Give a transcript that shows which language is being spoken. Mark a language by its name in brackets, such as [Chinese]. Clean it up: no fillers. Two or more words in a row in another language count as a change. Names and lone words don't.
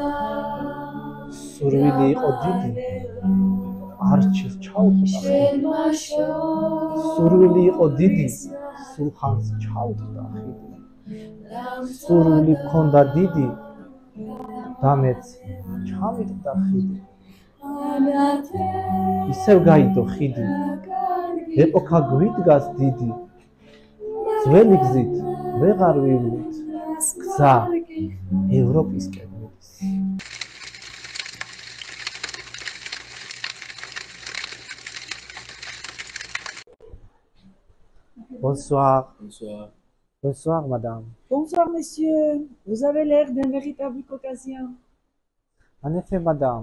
[Georgian] სურვილი იყო დიდი არჩილ ჩაუტყდა სურვილი იყო დიდი სულხანს ჩაუტყდა ხიდი სურვილი მქონდა დიდი და მეც ჩამიტყდა ხიდი ისევ გაიდო ხიდი ეპოქა გვიდგას დიდი ძველი გზით ვეღარ ვივლით გზა ევროპისკენ მიდის Bonsoir. [French] Bonsoir. Bonsoir, madame. Bonsoir, monsieur. Vous avez l'air d'un véritable caucasien. En effet, madame.